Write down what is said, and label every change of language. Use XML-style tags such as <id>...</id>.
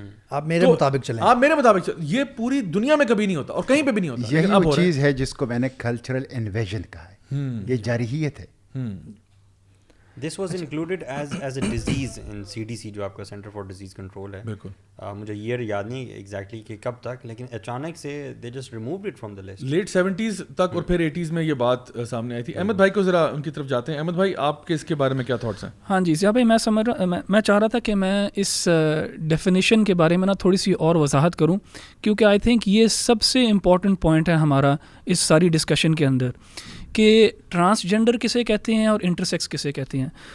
<ur>آپ میرے مطابق چلیں, آپ میرے مطابق چلیں. یہ پوری دنیا میں کبھی نہیں ہوتا اور کہیں پہ بھی نہیں ہوتا. یہی وہ چیز ہے جس کو میں نے کلچرل انویژن کہا ہے, یہ جارحیت ہے.</ur> <en>this was included as a disease in CDC</en> <ur>جو آپ کا سینٹر فار ڈیزیز کنٹرول ہے. بالکل, مجھے ایئر یاد نہیں ایگزیکٹلی کہ کب تک, لیکن اچانک سے</ur> <en>They just removed it from the list.</en> <ur>Late 70s تک اور پھر 80s میں یہ بات سامنے آئی تھی. احمد بھائی کو ذرا ان کی طرف جاتے ہیں. احمد بھائی آپ کے اس کے بارے میں کیا تھاٹس ہیں؟ ہاں جی ضیاء بھائی, میں چاہ رہا تھا کہ میں اس ڈیفینیشن کے بارے میں نا تھوڑی سی اور وضاحت کروں, کیونکہ آئی تھنک یہ سب سے امپورٹنٹ پوائنٹ ہے ہمارا اس ساری ڈسکشن کے اندر, کہ ٹرانسجینڈر کسے کہتے ہیں اور انٹرسیکس کسے کہتے ہیں.</ur>